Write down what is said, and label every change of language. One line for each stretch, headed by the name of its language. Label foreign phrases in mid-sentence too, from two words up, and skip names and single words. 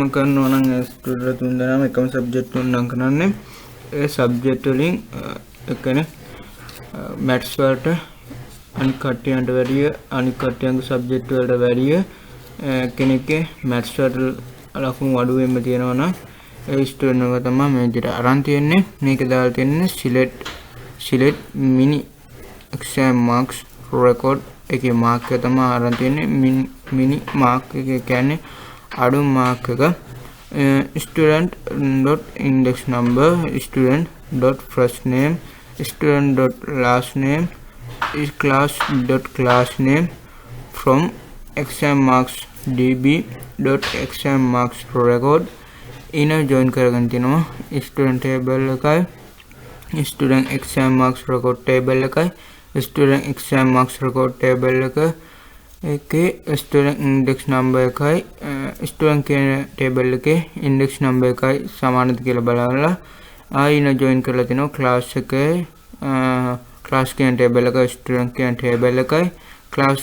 Sinhala: කරනවා නම් student තුන් දෙනාම එකම subject තුනක් කරන්නේ ඒ subject වලින් එකනේ maths වලට අනිත් කට්ටියන්ට වැඩිය අනිත් කට්ටියන්ගේ subject වලට වැඩිය කෙනෙක්ගේ maths වලට ලකුණු අඩු වෙන්න තියෙනවා නම් ඒ student එක තමයි මේ විදිහට අරන් තියෙන්නේ. මේක දාලා තියෙන්නේ
English: select mini exam marks record එකේ mark
Sinhala: එක තමයි අරන් තියෙන්නේ
English: mini mark
Sinhala: එක කියන්නේ අඩු
English: mark එක student dot index number student dot first name student dot last name is class name from exam marks db dot exam marks record inner join
Sinhala: කරගෙන තිනවා
English: student table එකයි student exam marks record table එකයි student exam marks record table එකේ student index number එකයි student කියන table
Sinhala: එකේ
English: index number
Sinhala: එකයි සමානද කියලා බලලා ආයින join කරලා තිනවා class එකේ class කියන table එක student කියන table එකයි class